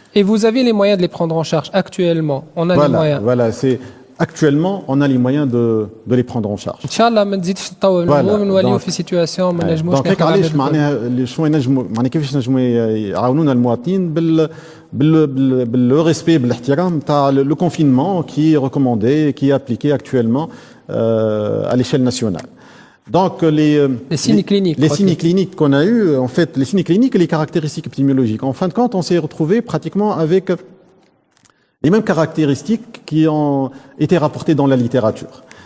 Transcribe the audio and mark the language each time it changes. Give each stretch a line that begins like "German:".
French: Et vous avez les moyens de les prendre en charge actuellement? On a les moyens. Voilà, actuellement, on a les moyens de les prendre en charge.
Arabic: Inch'Allah, ما نزيدش نطول ونوليو في سيتواسيون ما نجموش نحكوا. دونك علاش معناها شنو نجموا معناها كيفاش نجموا يعاونونا المواطنين باللو ريسبي بالاحترام تاع لو كونفينمون
French: qui est recommandé, qui est appliqué actuellement à l'échelle nationale. Donc les signes cliniques. Les signes cliniques qu'on a eu, en fait, les signes cliniques et les caractéristiques épidémiologiques. En fin de compte, on s'est retrouvé pratiquement avec les mêmes caractéristiques qui ont été rapportées dans la littérature.